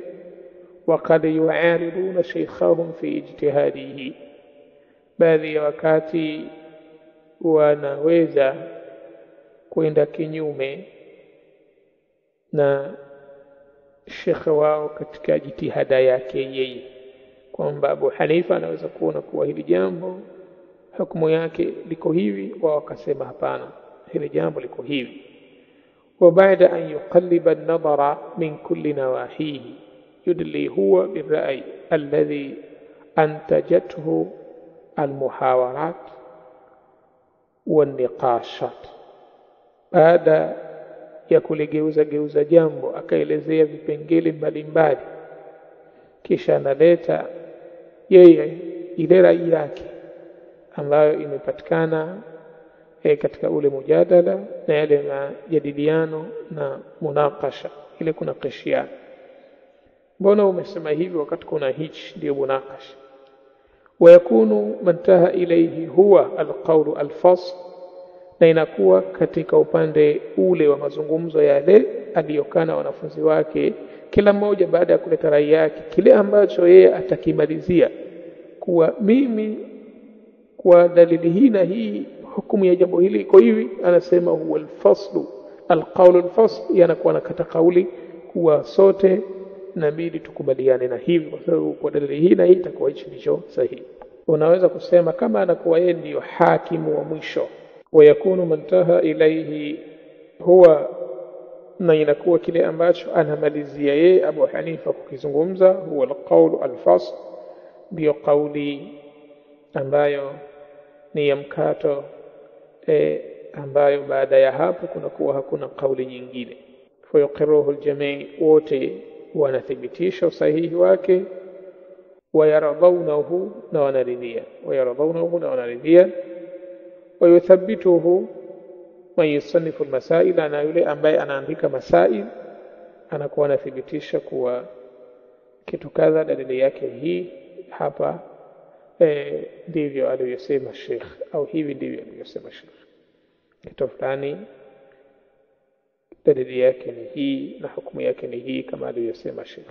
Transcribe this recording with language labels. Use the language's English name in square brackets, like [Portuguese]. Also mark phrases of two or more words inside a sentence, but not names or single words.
[Arabic] وقد يعارضون شيخهم في اجتهاده, [Swahili] baadhi ya wakati wanaweza kwenda kinyume na shekhe wao katika jitihada yake yeye, kwamba Abu Hanifa anaweza kuona kuwa hili jambo hukumu yake liko hivi, wao wakasema hapana, hili jambo liko hivi. [Arabic] وبعد أن يقلب النظر من كل نواحيه يدلي هو بالرأي الذي أنتجته المحاورات والنقاشات. [Swahili] baada ya kuligeuza jambo akaelezea vipengele mbalimbali, kisha analeta yeye ile rai yake ambayo imepatikana katika ule mujadala na yale majadiliano na munakasha, ile kuna kishiana. Mbona umesema hivi wakati kuna hichi? Ndio munakasha. [Arabic] ويكون منتهى إليه هو القول الفصل, [Swahili] na inakuwa katika upande ule wa mazungumzo yale aliyokana wanafunzi wake, kila mmoja baada ya kuleta rai yake, kile ambacho yeye atakimalizia kuwa mimi kwa dalili hii na hii hukumu ya jambo hili iko hivi, anasema [Arabic] هو الفصل القول الفصل, [Swahili] yanakuwa nakata kauli kuwa sote inabidi tukubaliane na hivi, kwa sababu kwa dalili hii na hii itakuwa hicho ndicho sahihi. Unaweza kusema kama anakuwa yeye ndio hakimu wa mwisho, [Arabic] ويكون منتهى إليه [Swahili] huwa, na inakuwa kile ambacho anamalizia yeye Abu Hanifa kukizungumza, [Arabic] هو القول الفصل, [Swahili] ndio kauli ambayo ni ya mkato, ambayo baada ya hapo kunakuwa hakuna kauli nyingine. [Arabic] فيقره الجميع', [Swahili] wote wanathibitisha usahihi wake, wayaradhawnahu, na wanaridhia, [Arabic] ويثبته من يصنف المسائل, [Swahili] ana yule ambaye anaandika masail anakuwa anathibitisha kuwa kitu kadha dalili yake hii hapa, ndivyo aliyosema Sheikh, au hivi ndivyo aliyosema Sheikh, kitu fulani dalili yake ni hii na hukumu yake ni hii kama aliyosema Sheikh.